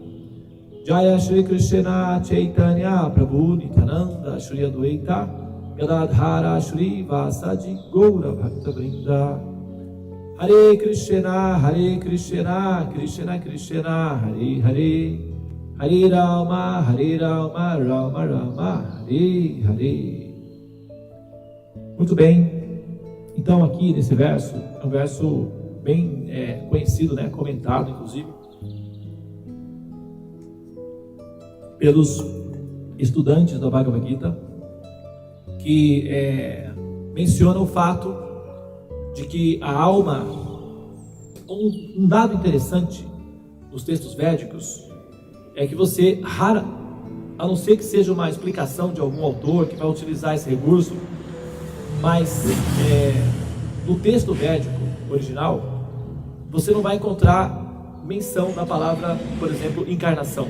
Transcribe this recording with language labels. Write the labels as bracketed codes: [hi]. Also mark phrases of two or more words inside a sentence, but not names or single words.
[sa] जय श्री कृष्ण चैतन्य प्रभु नित्यानन्द श्री अद्वैत गदाधर श्री वसादि गौर भक्त वृन्द. हरे कृष्ण कृष्ण कृष्ण हरे हरे, हरे राम राम राम हरे हरे. [pt] Muito bem, então aqui nesse verso, é um verso bem conhecido, né, comentado inclusive pelos estudantes da Bhagavad Gita, que menciona o fato de que a alma, um dado interessante nos textos védicos, é que você, a não ser que seja uma explicação de algum autor que vai utilizar esse recurso, mas no texto védico original, você não vai encontrar menção da palavra, por exemplo, encarnação.